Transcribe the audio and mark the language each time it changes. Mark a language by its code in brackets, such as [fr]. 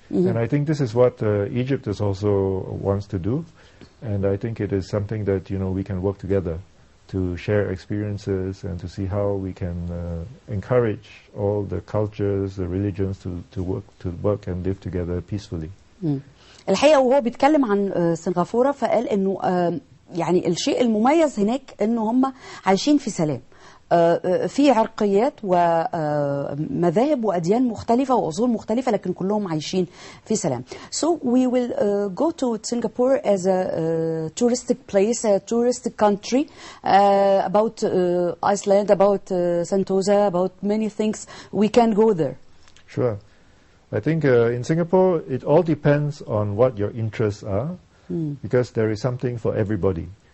[en] And I think this is what Egypt is also wants to do. And I think it is something that, we can work together to share experiences and to see how we can encourage all the cultures, the religions to work and live together peacefully. [ar] الحقيقة وهو بيتكلم عن سنغافورة فقال إنه يعني الشيء المميز هناك إنه هم عايشين في سلام. في عرقيات ومذاهب وأديان مختلفة وأصول مختلفة لكن كلهم عايشين في سلام. [en] So we will go to Singapore as a touristic place, a touristic country, about Iceland, about Sentosa, about many things. We can go there. Sure. I think in Singapore, it all depends on what your interests are, because there is something for everybody.